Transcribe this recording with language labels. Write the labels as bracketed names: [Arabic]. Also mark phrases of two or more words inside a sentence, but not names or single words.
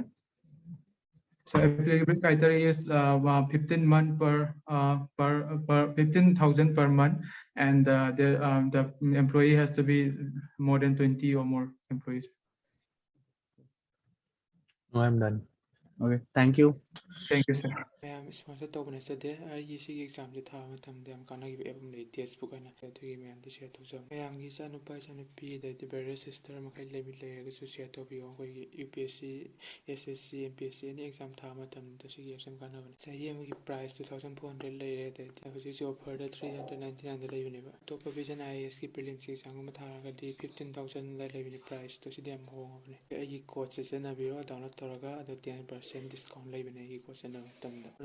[English] So applicable criteria is 15 month per 15,000 per month, and the employee has to be more than 20 or more employees. No, I'm done. Okay, thank you. Thank you, sir. [Manipuri] ꯃꯌꯥꯝ ꯏꯁꯄꯣꯟꯁꯔ ꯇꯧꯕ ꯅꯠꯆꯗꯦ ꯑꯩꯒꯤ ꯁꯤꯒꯤ ꯑꯦꯛꯖꯥꯝꯁꯦ ꯊꯥꯕ ꯃꯇꯝꯗ ꯌꯥꯝ ꯀꯥꯟꯅꯈꯤꯕ ꯑꯦꯞ ꯑꯃ ꯂꯩ ꯇꯦꯛꯁꯕꯨꯛ ꯍꯥꯏꯅ ꯑꯗꯨꯒꯤ ꯃꯌꯥꯝꯗ ꯁꯤꯌꯔ ꯇꯧꯖꯕ ꯃꯌꯥꯝꯒꯤ ꯏꯆꯥꯅꯨꯄꯥ ꯏꯆꯥꯅꯨꯄꯤ ꯑꯗꯩꯗꯤ [English] brother sister [Manipuri] ꯃꯈꯩ ꯂꯩꯔꯒꯁꯨ ꯁꯤꯌꯔ ꯇꯧꯕꯤꯌꯣ ꯑꯩꯈꯣꯏꯒꯤ UPSC SSC MPSC [English] any exam [Manipuri] ꯊꯥꯕ ꯃꯇꯝꯗ ꯁꯤꯒꯤ ꯑꯦꯞꯁꯦ ꯌꯥꯝ ꯀꯥꯟꯅꯕꯅꯤ ꯆꯍꯤ ꯑꯃꯒꯤ ꯄ꯭ꯔꯥꯏꯁ 2,400 ꯂꯩꯔꯦ ꯑꯗꯩꯗꯤ ꯍꯧꯖꯤꯛꯁꯦ ꯑꯣꯐꯔꯗ 399ꯗ ꯂꯩꯕꯅꯦꯕ ꯑꯇꯣꯞꯄ ꯚꯤꯖꯟ IASꯀꯤ ꯄ꯭ꯔꯤꯂꯤꯝꯁꯀꯤ ꯑꯦꯛꯖꯥꯝꯒꯨꯝꯕ ꯊꯥꯔꯒꯗꯤ 15,000ꯗ ꯂꯩꯕꯅꯤ ꯄ꯭ꯔꯥꯏꯁꯇꯣ ꯁꯤꯗꯤ ꯌꯥꯝ ꯍꯣꯡꯉꯕꯅꯤ ꯑꯩꯒꯤ ꯀꯣꯗꯁꯦ ꯁꯤꯖꯤꯟꯅꯕꯤꯌꯣ ꯗꯥꯎꯟꯂꯣꯗ ꯇꯧꯔꯒ ꯑꯗꯣ 10% ꯗꯤꯁꯀꯥꯎꯟ ꯂꯩꯕꯅꯦ ꯑꯩꯒꯤ ꯀꯣꯗ ꯁꯤꯖꯤꯟꯅꯕ ꯃꯇꯝꯗ